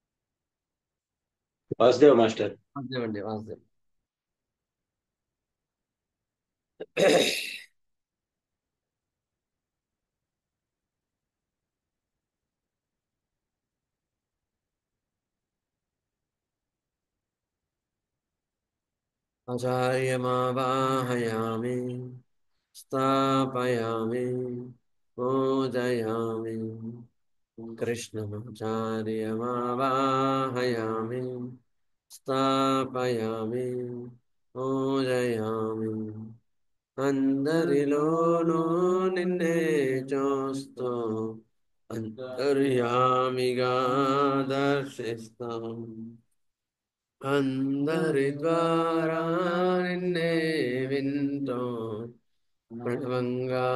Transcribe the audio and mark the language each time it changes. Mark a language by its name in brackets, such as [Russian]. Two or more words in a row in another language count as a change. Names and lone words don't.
[Telugu] వాసుదేవ్ మాస్టర్. వాసుదేవ్ అండి, వాసుదేవ్. [Sanskrit] आचार्यमावाहयामि स्थापयामि पूजयामि कृष्णमाचार्यमावाहयामि स्थापयामि पूजयामि అందరిలోనూ నిన్నే చూస్తూ [Telugu] అంతర్యామిగా దర్శిస్తాం అందరి ద్వారా నిన్నే వింటూ ప్రణవంగా